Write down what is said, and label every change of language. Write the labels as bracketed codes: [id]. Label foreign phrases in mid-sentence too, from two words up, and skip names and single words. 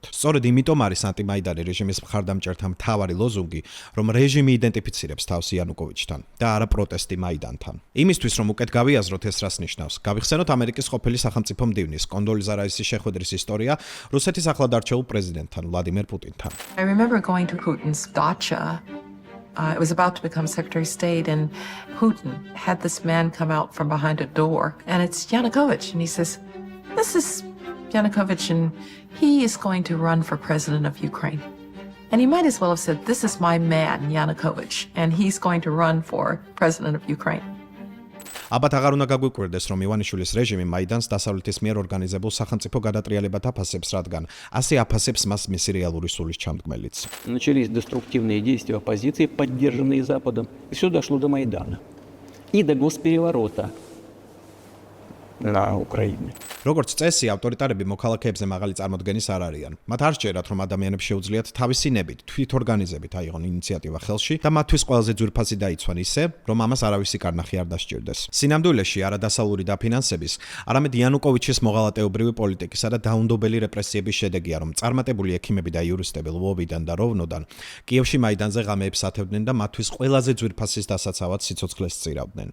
[ka] სწორედ იმიტომ არის ანტიმაიდანი რეჟიმის მხარდამჭერთა მთავარი ლოზუნგი, რომ რეჟიმი იდენტიფიცირებს თავს იანუკოვიჩთან და არა პროტესტი მაიდანთან. იმისთვის, რომ უკეთ გავიაზროთ ეს რას ნიშნავს, გავიხსენოთ ამერიკის ყოფილი სახელმწიფო მდივნის კონდოლიზა რაისის შეხვედრის ისტორია რუსეთის ახლად არჩეულ Vladimir Putin. [en] I remember going to Putin's dacha. It was about to become Secretary of State, and Putin had this man come out from behind a door, and it's Yanukovych, and he says, "This is Yanukovych, and he is going to run for president of Ukraine." And he might as well have said, "This is my man, Yanukovych, and he's going to run for president of Ukraine." [ka] Აბათ აღარ უნდა გაგვიკვირდეს, რომ ივანიშვილის რეჟიმი მაიდანს დასავლეთის მიერ ორგანიზებულ სახელმწიფო გადატრიალებად აფასებს, რადგან ასე აფასებს მას მისი რეალური სულის ჩამდგმელიც. [ru] Начались деструктивные действия оппозиции, поддержанные Западом, и все дошло до Майдана и до госпереворота на Украине. [ka] Როგორც წესი, ავტორიტარები მოქალაქეებზე მაღალი წარმოდგენის არ არიან. მათ არ სჯერათ, რომ ადამიანებს შეუძლიათ თავისი ნებით, თვითორგანიზებით აიღონ ინიციატივა ხელში და მათთვის ყველაზე ძვირფასი დაიცვან ისე, რომ ამას არავისი კარნახი არ დასჭირდეს. სინამდვილეში არა დასავლური დაფინანსების, არამედ იანუკოვიჩის მოღალატეობრივი პოლიტიკისა და დაუნდობელი რეპრესიების შედეგია, რომ წარმატებული ექიმები და იურისტები ლვოვიდან და როვნოდან კიევში მაიდანზე ღამეებს ათევდნენ და მათთვის ყველაზე ძვირფასის დასაცავად სიცოცხლეს სწირავდნენ.